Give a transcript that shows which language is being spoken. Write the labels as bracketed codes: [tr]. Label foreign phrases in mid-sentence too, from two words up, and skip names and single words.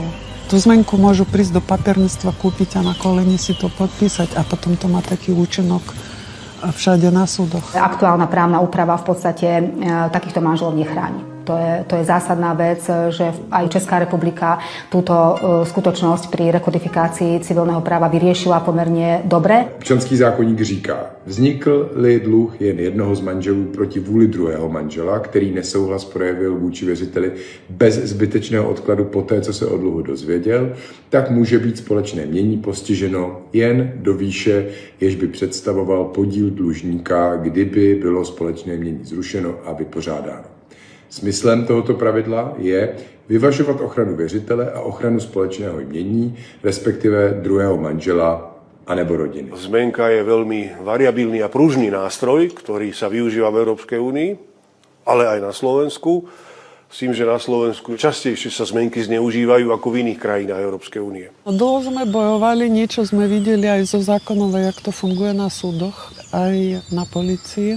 [sk] Tú zmenku môžu prísť do papierníctva, kúpiť a na kolene si to podpísať a potom to má taký účinok všade na súdoch. Aktuálna právna úprava v podstate takýchto manželov nechráni. To je zásadná vec, že aj Česká republika túto skutočnosť pri rekodifikácii civilného práva vyriešila pomerne dobre. [cs] Občanský zákoník říká, vznikl-li dluh jen jednoho z manželů proti vůli druhého manžela, který nesouhlas projevil vůči věřiteli bez zbytečného odkladu poté, co se o dluhu dozvěděl, tak může být společné jmění postiženo jen do výše, jež by představoval podíl dlužníka, kdyby bylo společné jmění zrušeno a vypořádáno. Smyslem tohoto pravidla je vyvažovat ochranu věřitele a ochranu společného jmění, respektive druhého manžela anebo rodiny. [sk] Zmenka je veľmi variabilný a pružný nástroj, ktorý sa využíva v Európskej únii, ale aj na Slovensku. S tým, že na Slovensku častejšie sa zmenky zneužívajú ako v iných krajinách Európskej únie. Dlho sme bojovali, niečo sme videli aj zo zákonov, jak to funguje na súdoch, aj na polícii.